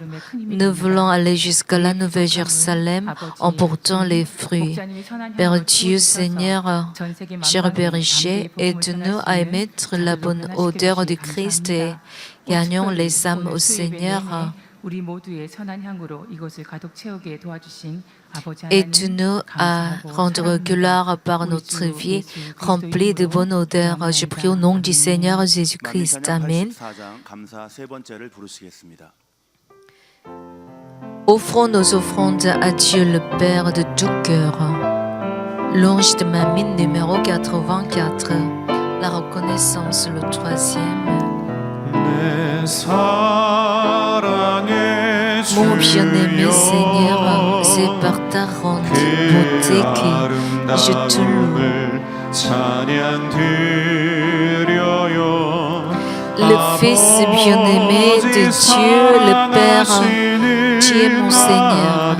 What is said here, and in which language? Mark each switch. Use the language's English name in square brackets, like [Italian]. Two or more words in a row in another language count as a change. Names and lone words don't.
[French] Nous voulons aller jusqu'à la Nouvelle Jérusalem en portant les fruits. Père Dieu, Seigneur, cher berger, aide-nous à émettre la bonne odeur du Christ et gagnons les âmes au Seigneur. [Korean] 우리 모두의 선한 향으로 이곳을 가득 채우게 도와주신 아버지 하나님 [French] Aide-nous à rendre gloire par notre vie remplie de bonne odeur. Je prie au nom du Seigneur Jésus-Christ. Amen. [Korean] 84장 감사 세 번째를 부르시겠습니다. [French] Offrons nos offrandes à Dieu le Père de tout cœur. L'ange de ma mine numéro 84. La reconnaissance, le troisième. [Korean] 내 사랑의 [French] Mon bien-aimé Seigneur, c'est par ta grande beauté que je te loue. Le Fils bien-aimé de Dieu, le Père, tu es mon Seigneur.